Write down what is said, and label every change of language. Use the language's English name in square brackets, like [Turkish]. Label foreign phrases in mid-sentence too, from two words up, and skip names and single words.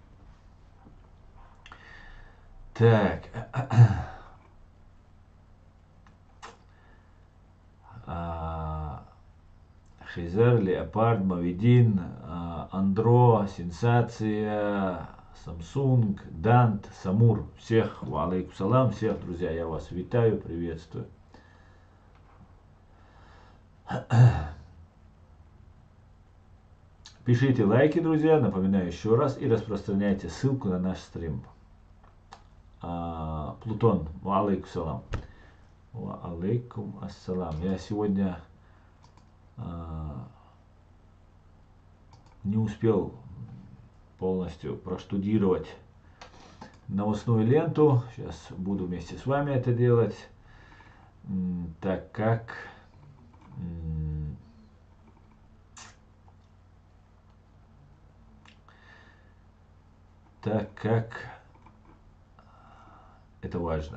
[Russian] Так. Хизер, Леопард, Мавидин, Андро, Сенсация, Samsung, Дант, Самур. Всех, [Arabic] وعليكم سلام, [Russian] всех, друзья, я вас витаю, приветствую. Пишите лайки, друзья, напоминаю еще раз, и распространяйте ссылку на наш стрим. Плутон, [Arabic] وعليكم سلام. وعليكم السلام. [Russian] Я сегодня не успел полностью проштудировать новостную ленту. Сейчас буду вместе с вами это делать, так как это важно.